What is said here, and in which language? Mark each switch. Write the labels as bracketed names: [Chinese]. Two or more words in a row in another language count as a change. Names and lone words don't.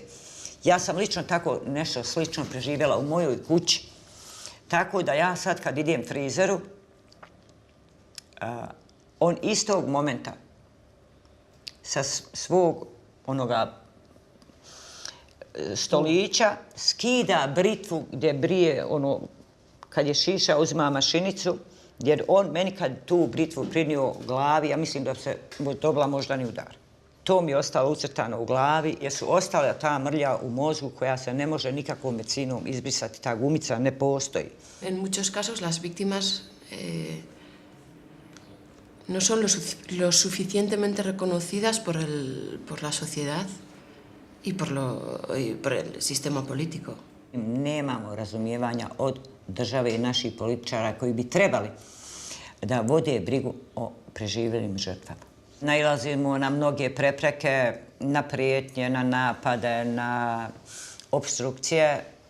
[Bosnian] Ja sam lično tako nešto slično preživjela u mojoj kući, tako da ja sad kad idem frizeru, on istog momenta sa svog onoga stolića skida britvu gdje brije ono, kad je šiša, uzima mašinicu, jer on meni kad tu britvu prinio glavi, ja mislim da se dobila moždani udar. To mi je ostalo ucrtano u glavi, jer su ostale ta mrlja u mozgu koja se ne može nikakvom medicinom izbrisati, ta gumica ne postoji. [Spanish] En muchos casos las víctimas no son lo suficientemente reconocidas por la sociedad y por el sistema político. [Bosnian] Nemamo razumijevanja od države i naših političara koji bi trebali da vode brigu o preživjelim žrtvama. Nailazimo na mnoge prepreke, na prijetnje, na napade, na opstrukcije.